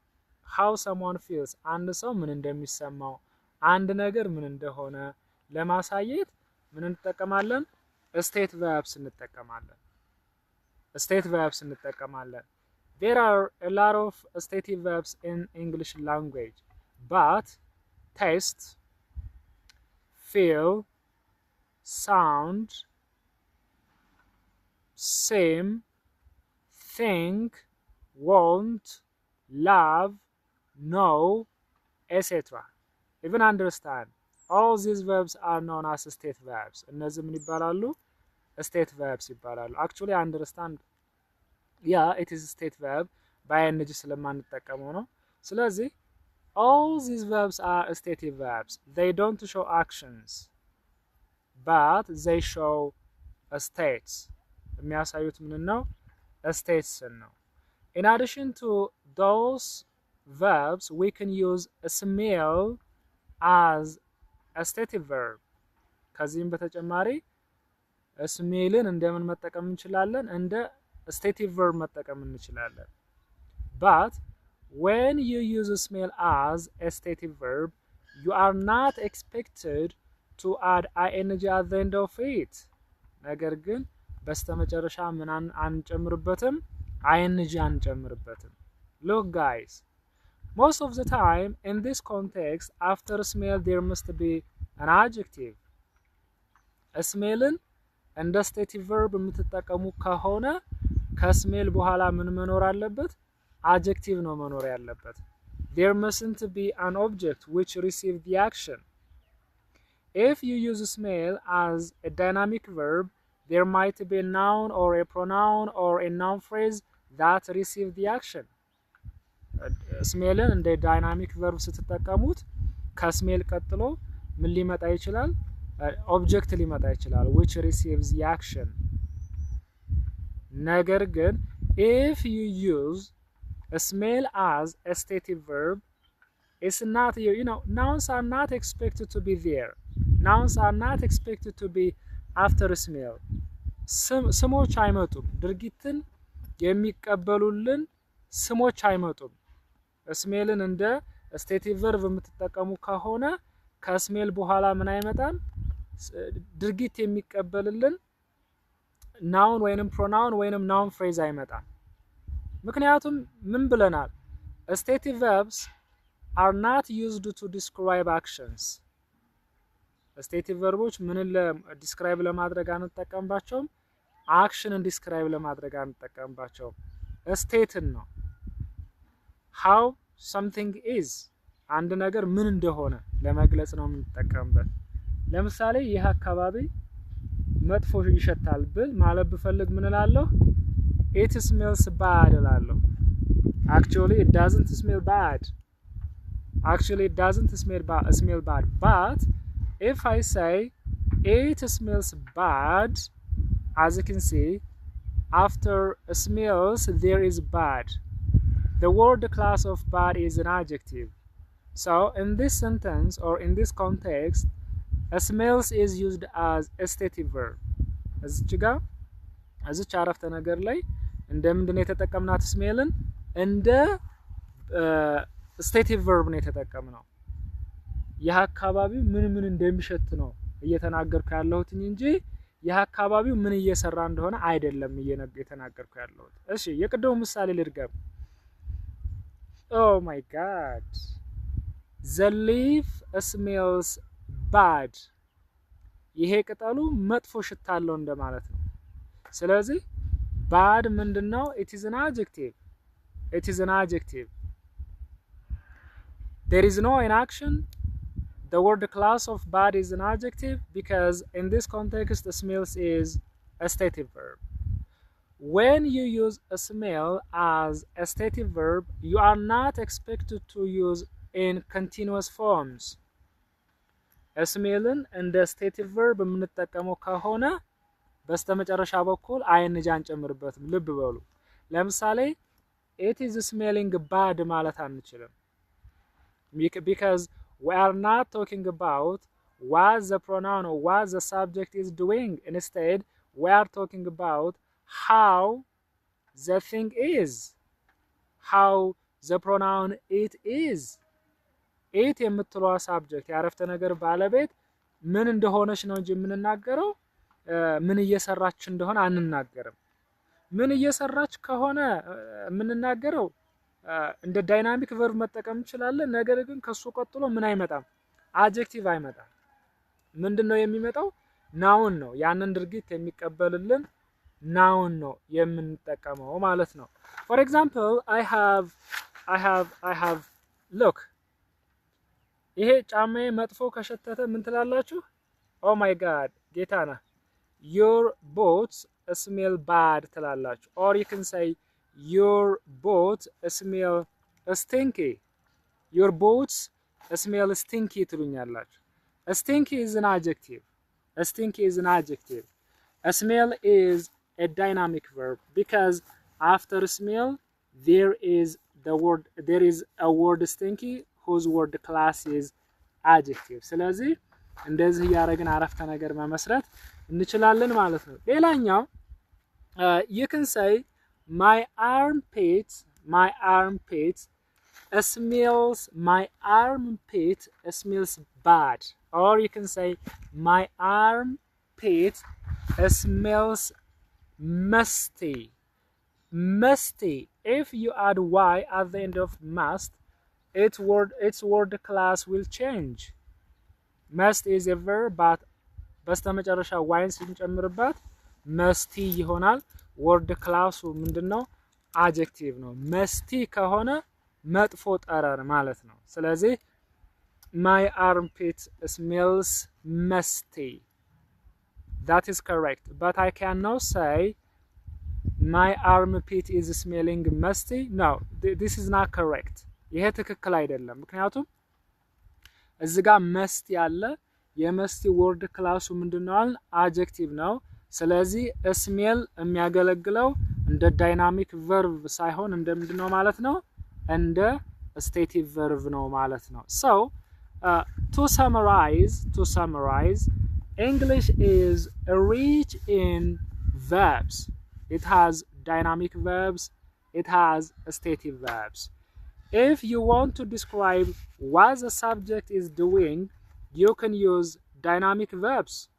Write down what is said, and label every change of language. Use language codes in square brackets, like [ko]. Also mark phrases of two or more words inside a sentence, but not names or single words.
[am] አንድ ሰው ምን እንደሚሰማው አንድ ነገር ምን እንደሆነ ለማሳየት ምን እንጠቀማለን? [en] state verbs እንጠቀማለን። There are a lot of stative verbs in English language, but taste, feel, sound, seem, think, want, love, know, etc. even understand. All these verbs are known as state verbs. [am] እነዚህ ምን ይባላሉ? [en] state verbs ይባላሉ። actually understand, yeah, it is a state verb [am] በing ስለማንጠቀመው ነው። ስለዚህ [en] all these verbs are stative verbs. They don't show actions, but they show states. [am] የሚያሳዩት ምን ነው? [en] states ነው። In addition to those verbs, we can use smell as a stative verb. [am] ከዚህም በተጨማሪ ስሜልን እንደምን መጠቀም እንችላለን? [en] እንደ stative verb መጠቀም እንችላለን። But when you use smell as a stative verb, you are not expected to add ing at the end of it. [am] ነገር ግን በስተመጨረሻ ምን አንጨምርበትም? [en] ing አንጨምርበትም። Look guys, most of the time in this context after smell there must be an adjective. [am] ስሜልን እንደ [en] stative verb [am] የምትጠቀሙ ከሆነ ከስሜል በኋላ ምን መኖር አለበት? [en] adjective [am] ነው መኖር ያለበት። [en] There mustn't be an object which receives the action. If you use smell as a dynamic verb, there might be a noun or a pronoun or a noun phrase that receives the action. [am] ስሜልን እንደ [en] dynamic verb [am] ስትጠቀሙት ከስሜል ቀጥሎ ምን ሊመጣ ይችላል? ኦብጀክት ሊመጣ ይችላል [en] which receives the action. [am] ነገር ግን [en] if you use a smell as a stative verb, it's not, nouns are not expected to be there. Nouns are not expected to be after smell. [am] ስሞች አይመጡም። ድርጊትን የሚቀበሉልን ስሞች አይመጡም። ስሜልን እንደ [en] stative verb [am] የምትጠቀሙ ከሆነ ከስሜል በኋላ ምን አይመጣም? ድርጊት የሚቀበልልን ናውን ወይንም ፕሮናውን ወይንም [en] noun phrase [am] አይመጣም። ምክንያቱም ምን ብለናል? [en] stative verbs are not used to describe actions. stative verbs [am] ምንን ዲስክራይብ ለማድረግ አንጠቀምባቸውም? አክሽንን ዲስክራይብ ለማድረግ አንጠቀምባቸውም። ስቴትን ነው [en] how something is [am] አንድ ነገር ምን እንደሆነ ለመግለጽ ነው የምንጠቀምበት። ለምሳሌ ይህ አካባቢ መጥፎ ይሸታል ብል ማለት ብፈልግ ምን እላለሁ? [en] it smells bad እላለሁ። actually it doesn't smell bad. But if I say it smells bad, as you can see, after smells there is bad. The word class of bad is an adjective. So in this sentence or in this context, smells is used as a stative verb. [am] እዚች አረፍተ ነገር ላይ እንደምንድን ነው የተጠቀምናት? ስሜልን እንደ [en] stative verb [am] ነው የተጠቀምነው። ይህ አካባቢው ምን እንደሚሸት ነው እየተናገርኩ ያለሁት እንጂ ይህ አካባቢው ምን እየሰራ እንደሆነ አይደለም እየተናገርኩ ያለሁት። እሺ የቅድሙ ምሳሌ ልድገም። [en] Oh my god, the leaf smells bad. [am] ይሄ ቅጠሉ መጥፎ ሽታ አለው እንደማለት ነው። ስለዚህ bad ምንድነው? [en] it is an adjective. There is no inaction. The word class of bad is an adjective because in this context the smells is a stative verb. When you use a smell as a stative verb, you are not expected to use in continuous forms. [am] ስሜልን እንደ ስቴቲቭ ቨርብ የምንጠቀመው ከሆነ በስተመጨረሻ በኩል ing አንጨምርበትም። ልብ በሉ። ለምሳሌ [en] it is smelling bad [am] ማለት አንችልም። [en] because we are not talking about what the pronoun or what the subject is doing. Instead, we are talking about how the thing is, how the pronoun it is. [am] it የምትለዋ ሳብጀክት ያረፍተ ነገር ባለቤት ምን እንደሆነች ነው እንጂ የምንናገረው ምን እየሰራች እንደሆነ አንናገርም። ምን እየሰራች ከሆነ የምንናገረው እንደ [en] dynamic verb [am] መጠቀም እንችላለን። ነገር ግን ከሱ ቀጥሎ ምን አይመጣም? አድጀክቲቭ አይመጣም። ምንድነው የሚመጣው? ናውን ነው። ያንን ድርጊት የሚቀበልልን ናውን ነው የምንጠቀመው ማለት ነው። [en] for example, I have look. [am] ይሄ ጫማዬ መጥፎ ከሸተተ ምን ትላላችሁ? [en] oh my god, [am] ጌታና [en] your boots smell bad ትላላችሁ። or you can say your boots smell stinky. your boots smell stinky ትሉኛላችሁ። stinky is an adjective. A smell is a dynamic verb because after smell there is a word stinky whose word class is adjective. [am] ስለዚህ እንደዚህ ያረጋግን አረፍተ ነገር መመስረት እንችላለን ማለት ነው። ሌላኛው [en] you can say my armpit smells bad. or you can say my armpit smells musty. Musty. If you add y at the end of must, its word class will change. Must is a verb, but [am] በስተመጨረሻ ዋይን ስንጨምርበት መስቲ ይሆናል። ወርድ ክላሱ ምንድነው? አጀክቲቭ ነው። መስቲ ከሆነ መጥፎ ጠረን ማለት ነው። ስለዚህ [en] my armpit smells musty. That is correct. But I cannot say my armpit is smelling musty. No, this is not correct. [am] ይሄ ትክክል አይደለም። ምክንያቱም እዚህ ጋር መስቲ ያለ የመስቲ ወርድ ክላሱ ምንድነው? አጀክቲቭ ነው። ስለዚህ ስሜል የሚያገለግለው እንደ [en] dynamic verb [am] ሳይሆን እንደ ምንድነው ማለት ነው? እንደ ስቴቲቭ ቨርብ ነው ማለት ነው። [en] So to summarize, English is rich in verbs. It has dynamic verbs, it has stative verbs. If you want to describe what the subject is doing, you can use dynamic verbs.